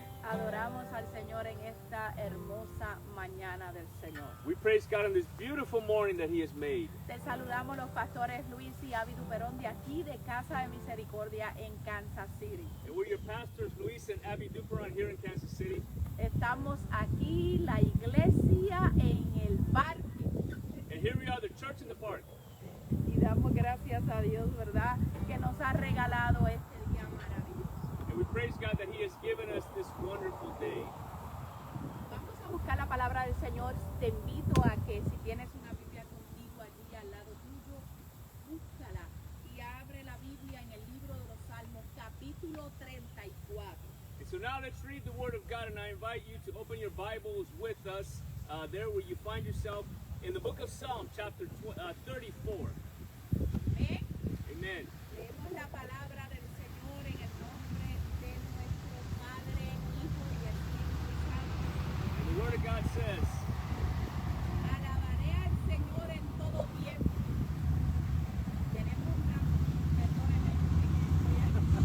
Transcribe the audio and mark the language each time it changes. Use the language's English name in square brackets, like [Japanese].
[Spanish] Adoramos al Señor en esta hermosa mañana del Señor. [English] We praise God on this beautiful morning that He has made. [Spanish] Te saludamos los pastores Luis y Abby Duperón de aquí de Casa de Misericordia en Kansas City. [English] And we're your pastors, Luis and Abby Duperon, here in Kansas City. [Spanish] Estamos aquí, la iglesia en el parque. [English] And here we are, the church in the park. [Spanish] Y damos gracias a Dios, ¿verdad? Que nos ha regalado este día maravilloso. [English] And we praise God that He has given us this wonderful day. [Spanish] Vamos a buscar la palabra del Señor. Te invito a que si tienes una Biblia contigo allí al lado tuyo, búscala y abre la Biblia en el libro de los Salmos, capítulo 34. [English] And so now let's read the Word of God, and I invite you to open your Bibles with us there where you find yourself in the book of Psalm, chapter 34. [Spanish] Amén. [English] Amen. [Spanish] Leemos la palabra del Señor en el nombre de nuestro Padre, Hijo y Espíritu Santo. [English] And the Word of God says, [Spanish] Alabaré al Señor en todo tiempo. Tenemos una, perdónenme, tenemos